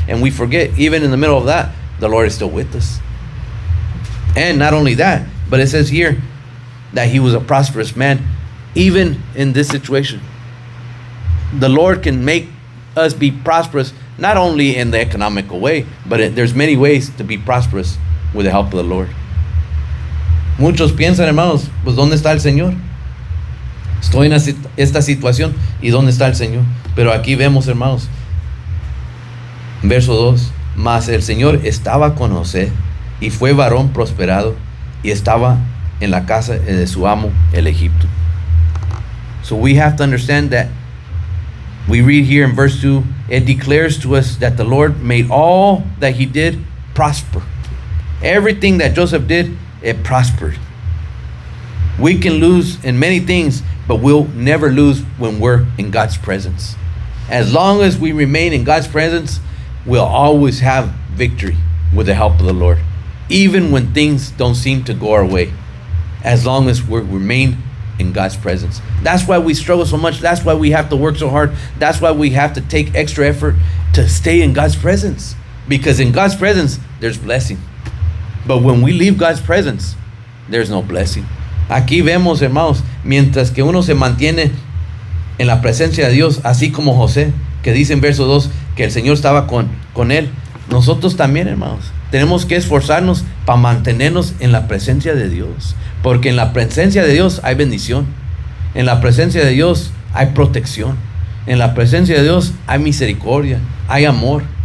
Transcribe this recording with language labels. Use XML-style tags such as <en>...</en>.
<en>And we forget, even in the middle of that, the Lord is still with us. And not only that, but it says here that he was a prosperous man, even in this situation. The Lord can make us be prosperous, not only in the economical way, but there's many ways to be prosperous with the help of the Lord.</en> <es>Muchos piensan, hermanos, pues ¿dónde está el Señor? Estoy en esta situación, ¿y dónde está el Señor? Pero aquí vemos, hermanos, verso 2, mas el Señor estaba con José, y fue varón prosperado, y estaba en la casa de su amo, el Egipto.</es> <en>So we have to understand that we read here in verse 2, it declares to us that the Lord made all that he did prosper. Everything that Joseph did, it prospered. We can lose in many things, but we'll never lose when we're in God's presence. As long as we remain in God's presence, we'll always have victory with the help of the Lord, even when things don't seem to go our way, as long as we remain in God's presence. That's why we struggle so much. That's why we have to work so hard. That's why we have to take extra effort to stay in God's presence, because in God's presence there's blessing. But when we leave God's presence, there's no blessing.</en> <es>Aquí vemos, hermanos, mientras que uno se mantiene en la presencia de Dios, así como José, que dice en verso 2 que el Señor estaba con él. Nosotros también, hermanos, tenemos que esforzarnos para mantenernos en la presencia de Dios, porque en la presencia de Dios hay bendición, en la presencia de Dios hay protección, en la presencia de Dios hay misericordia, hay amor.</es>